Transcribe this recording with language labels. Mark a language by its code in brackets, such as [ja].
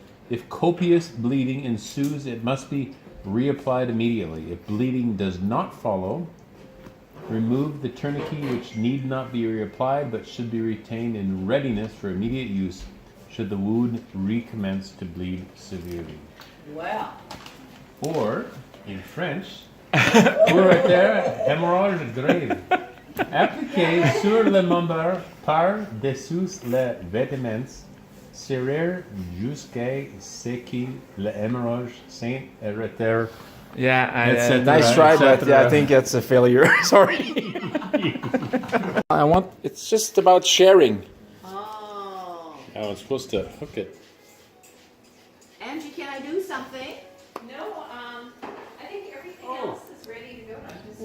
[en] If copious bleeding ensues, it must be reapplied immediately. If bleeding does not follow, remove the tourniquet, which need not be reapplied but should be retained in readiness for immediate use should the wound recommence to bleed severely. Wow. Or, in French, [fr] pour artère hémorragie grave. Appliquez sur le membre par-dessous les vêtements, serrer jusqu'à ce que l'hémorragie s'arrête. [en] Yeah, Etc., nice try, but etc. yeah, I think that's a failure. Sorry. It's just about sharing. Oh. I was supposed to hook it. Angie, can I do something? No, I think everything else is ready to go.